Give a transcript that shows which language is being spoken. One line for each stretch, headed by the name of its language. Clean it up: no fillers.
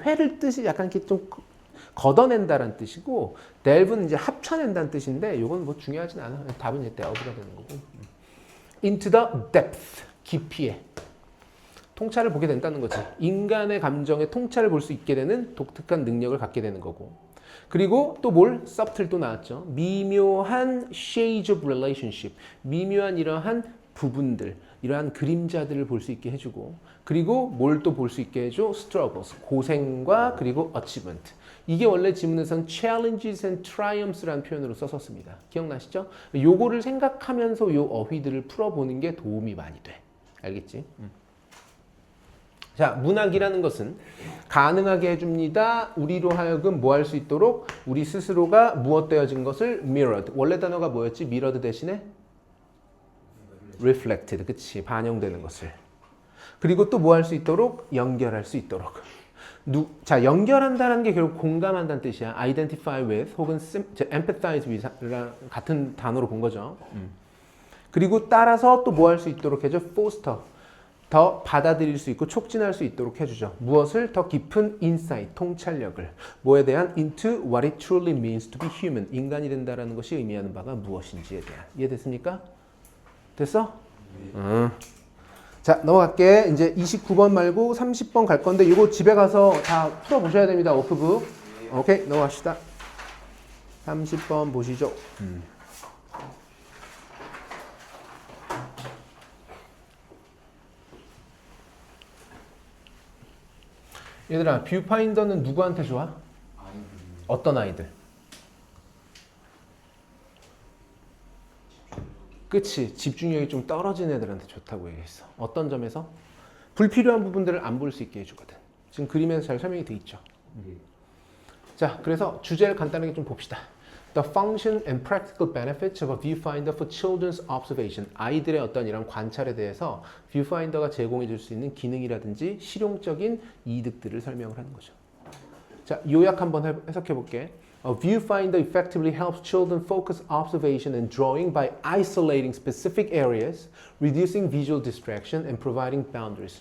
Korean: 회를 뜻이 약간 이렇게 좀 걷어낸다라는 뜻이고 delve는 이제 합쳐낸다는 뜻인데 요건 뭐 중요하진 않아. 답은 이제 delve가 되는 거고.
English: into the depth.
Korean: 깊이에. 통찰을 보게 된다는 거지. 인간의 감정의 통찰을 볼 수 있게 되는 독특한 능력을 갖게 되는 거고. 그리고 또 뭘? subtle도 나왔죠.
English: 미묘한 shades of relationship.
Korean: 미묘한 이러한 부분들, 이러한 그림자들을 볼 수 있게 해주고, 그리고 뭘 또 볼 수 있게 해줘? struggles. 고생과 그리고 achievement. 이게 원래 지문에서는
English: challenges and triumphs
Korean: 라는 표현으로 썼었습니다. 기억나시죠? 요거를 생각하면서 요 어휘들을 풀어보는 게 도움이 많이 돼. 알겠지? 자, 문학이라는 것은 가능하게 해줍니다. 우리로 하여금 뭐 할 수 있도록 우리 스스로가 무엇되어진 것을 mirrored. 원래 단어가 뭐였지?
English: mirrored
Korean: 대신에
English: reflected.
Korean: 그치? 반영되는 것을. 그리고 또 뭐 할 수 있도록? 연결할 수 있도록. 자, 연결한다는 게 결국 공감한다는 뜻이야.
English: identify with
Korean: 혹은
English: empathize with
Korean: 랑 같은 단어로 본 거죠. 그리고 따라서 또 뭐 할 수 있도록 해줘?
English: foster.
Korean: 더 받아들일 수 있고 촉진할 수 있도록 해주죠. 무엇을? 더 깊은 insight, 통찰력을. 뭐에 대한?
English: into what it truly means to be human.
Korean: 인간이 된다라는 것이 의미하는 바가 무엇인지에 대한. 이해됐습니까? 됐어? 자, 넘어갈게. 이제 29번 말고 30번 갈 건데 이거 집에 가서 다 풀어보셔야 됩니다. 워크북. 오케이, 넘어갑시다. 30번 보시죠. 얘들아, 뷰파인더는 누구한테 좋아? 아이들이 어떤 아이들? 그치, 집중력이 좀 떨어진 애들한테 좋다고 얘기했어. 어떤 점에서? 불필요한 부분들을 안 볼 수 있게 해주거든. 지금 그림에서 잘 설명이 돼 있죠. 네. 자, 그래서 주제를 간단하게 좀 봅시다.
English: The function and practical benefits of a viewfinder for children's observation.
Korean: 아이들의 어떤 이런 관찰에 대해서 뷰파인더가 제공해 줄 수 있는 기능이라든지 실용적인 이득들을 설명을 하는 거죠. 자, 요약 한번 해석해 볼게.
English: A viewfinder effectively helps children focus observation and drawing by isolating specific areas, reducing visual distraction and providing boundaries.